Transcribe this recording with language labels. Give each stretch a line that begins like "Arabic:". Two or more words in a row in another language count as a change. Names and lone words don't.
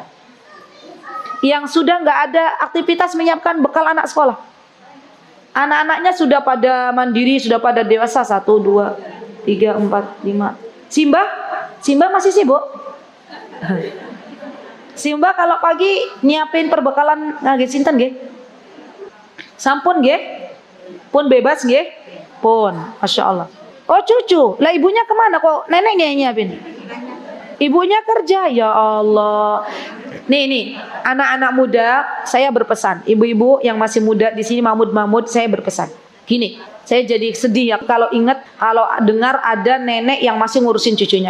Indonesian: Yang sudah nggak ada aktivitas menyiapkan bekal anak sekolah. Anak-anaknya sudah pada mandiri, sudah pada dewasa. 1, 2, 3, 4, 5. Simba masih sibuk. Simba kalau pagi nyiapin perbekalan
Javanese: nggih sinten nggih? Sampun nggih? Pun bebas nggih?
Arabic: Pun, Masya Allah.
Indonesian: Oh cucu, lah ibunya kemana kok neneknya yang nyiapin? Ibunya kerja,
Arabic: ya Allah.
Indonesian: Nih, anak-anak muda, saya berpesan. Ibu-ibu yang masih muda di sini, Mahmud, saya berpesan. Gini, saya jadi sedih ya kalau dengar ada nenek yang masih ngurusin cucunya.